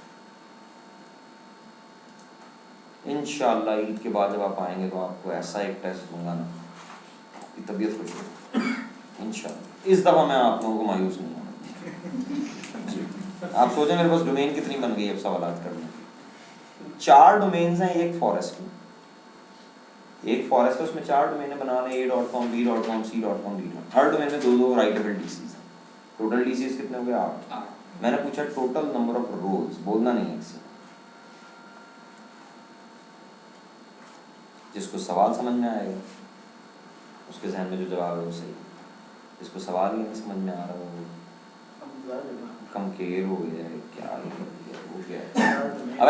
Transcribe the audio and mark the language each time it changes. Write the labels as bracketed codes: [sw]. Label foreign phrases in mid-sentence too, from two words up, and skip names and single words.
[hi] इंशाअल्लाह ईद के बाद जब आप आएंगे तो आपको ऐसा एक टेस्ट दूंगा ना कि तबीयत खुश हो इंशाअल्लाह। इस दफ़ा मैं आप लोगों को मायूस नहीं होना जी। आप सोचें मेरे पास डोमेन कितनी बन गई अब सवाल करने। 4 डोमेन्स हैं एक फॉरेस्ट में, एक फॉरेस्ट है उसमें 4 डोमेन बना लें, a.com, b.com, c.com, d.com। हर डोमेन में 2-2 [en] writable DCs [hi] हैं। [en] total DCs [hi] कितने हो गए? 8। मैंने पूछा [en] total number of roles, [hi] बोलना नहीं है किसी। जिसको सवाल समझ में आएगा उसके जहन में जो जवाब है वो सही, जिसको सवाल ही नहीं समझ में आ रहा वो कम केयर हो गया है क्या हो गया।